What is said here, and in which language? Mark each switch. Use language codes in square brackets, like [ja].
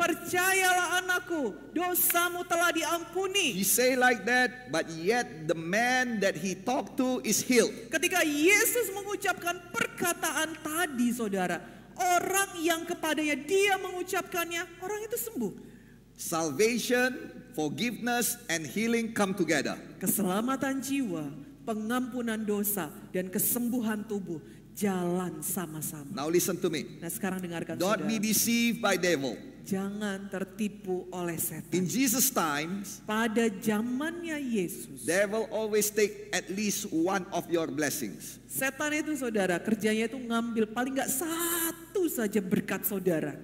[id] Percayalah anakku, dosamu telah diampuni. [en] He say like that, but yet the man that he talked to is healed. [id] Ketika Yesus mengucapkan perkataan tadi, saudara, orang yang kepadanya dia mengucapkannya, orang itu sembuh. [en] Salvation, forgiveness, and healing come together. [id] Keselamatan jiwa, pengampunan dosa, dan kesembuhan tubuh jalan sama-sama. [en] Now listen to me. [id] Nah, sekarang dengarkan, [en] Don't [id] saudara. [en] be deceived by devil. [id] Jangan tertipu oleh setan. [en] In Jesus' times, [id] Pada zamannya Yesus, [en] devil always take at least one of your blessings. [id] setan itu, saudara, kerjanya itu ngambil paling nggak satu saja berkat saudara.